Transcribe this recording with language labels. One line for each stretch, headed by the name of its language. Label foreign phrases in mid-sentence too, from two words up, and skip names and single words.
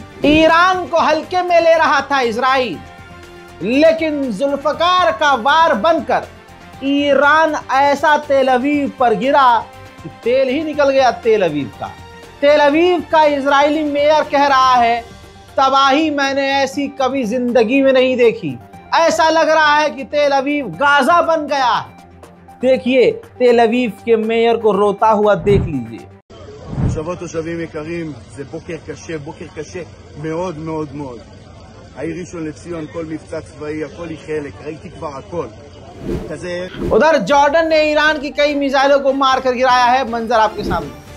Hindi: ईरान को हल्के में ले रहा था इजराइल, लेकिन जुल्फकार का वार बनकर ईरान ऐसा तेल अवीव पर गिरा कि तेल ही निकल गया तेल अवीव का। तेल अवीव का इजरायली मेयर कह रहा है, तबाही मैंने ऐसी कभी जिंदगी में नहीं देखी। ऐसा लग रहा है कि तेल अवीव गाजा बन गया है। देखिए तेल अवीव के मेयर को रोता हुआ देख लीजिए।
Hebrew: תושבות תושבים יקרים, זה בוקר קשה מאוד מאוד מאוד. העיר ראשון לציון, כל מבצע צבאי, הכל היא חלק, ראיתי כבר הכל.
Hindi: उधर जॉर्डन ने ईरान की कई मिसाइलों को मारकर गिराया है, मंजर आपके सामने।